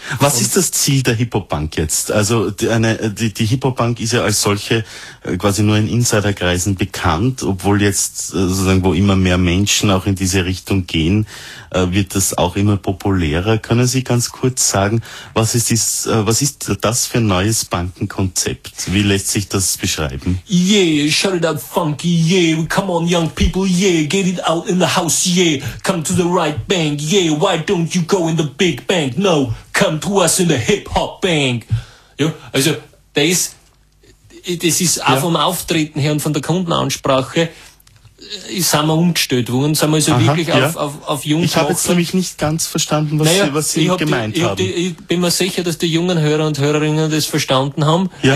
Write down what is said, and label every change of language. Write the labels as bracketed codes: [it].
[de] Was ist das Ziel der Hippobank jetzt? Also die Hippobank ist ja als solche quasi nur in Insiderkreisen bekannt, obwohl jetzt sozusagen, wo immer mehr Menschen auch in diese Richtung gehen, wird das auch immer populärer. Können Sie ganz kurz sagen, was ist das für ein neues Bankenkonzept? Wie lässt sich das beschreiben? [en] Yeah, shut it up, funky, yeah, come on young people, yeah, get it out in the house, yeah, come to the right bank, yeah, why don't you go in the big bank, no, come to us in the hip-hop bank. [de] Ja, also das ist auch vom Auftreten her und von der Kundenansprache, sind wir umgestellt worden, sind wir also auf Jungs. Ich habe jetzt nämlich nicht ganz verstanden, was Sie gemeint haben. Ich bin mir sicher, dass die jungen Hörer und Hörerinnen das verstanden haben. Ja.